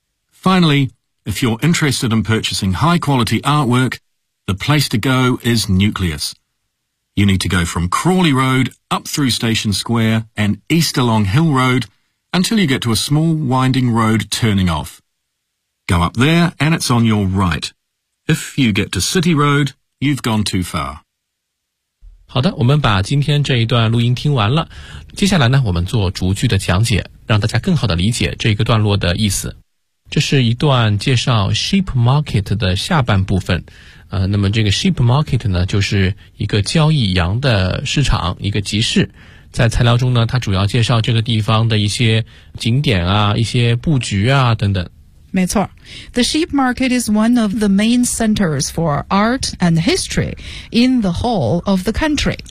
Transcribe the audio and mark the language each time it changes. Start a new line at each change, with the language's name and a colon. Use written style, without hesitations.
English: Finally, if you're interested in purchasing high-quality artwork, the place to go is Nucleus. You need to go from Crawley Road up through Station Square and east along Hill Road until you get to a small winding road turning off. Go up there and it's on your right. If you get to City Road, you've gone too far.
Chinese: 好的，我们把今天这一段录音听完了。接下来呢，我们做逐句的讲解，让大家更好地理解这个段落的意思。这是一段介绍 sheep market 的下半部分那么这个 sheep market 呢就是一个交易羊的市场，一个集市。在材料中呢它主要介绍这个地方的一些景点啊，一些布局啊等等。没错，
English: The sheep market is one of the main centers for art and history in the whole of the country.